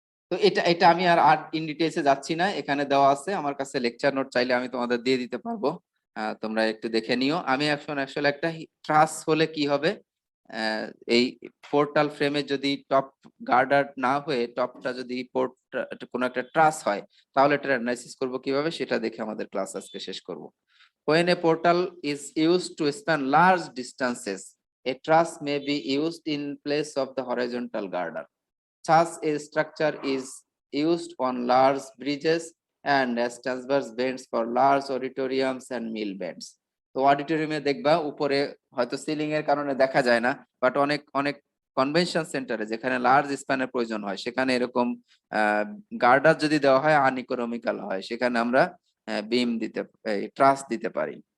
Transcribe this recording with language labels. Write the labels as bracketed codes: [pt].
[bn] তো এটা এটা আমি আর ইন ডিটেইলসে যাচ্ছি না, এখানে দেওয়া আছে আমার কাছে লেকচার নোট, চাইলে আমি তোমাদের দিয়ে দিতে পারবো, তোমরা একটু দেখে নিও। আমি এখন আসলে একটা ট্রাস হলে কি হবে, এই পোর্টাল ফ্রেমে যদি টপ গার্ডার না হয়ে টপটা যদি কোনো একটা ট্রাস হয় তাহলে এটা অ্যানালাইসিস করব কিভাবে সেটা দেখে আমাদের ক্লাস আজকে শেষ করব। [en] When a portal is used to span large distances, a truss may be used in place of the horizontal girder. Such a structure is used on large bridges and as transverse bends for large auditoriums and mill bends. [bn] তো অডিটোরিয়ামে দেখবা উপরে হয়তো ceiling এর কারণে দেখা যায় না, বাট অনেক অনেক কনভেনশন সেন্টারে যেখানে লার্জ স্প্যানের প্রয়োজন হয় সেখানে এরকম গার্ডার যদি দেওয়া হয় আনইকোনমিক্যাল হয়, সেখানে আমরা বিম দিতে ট্রাস দিতে পারি।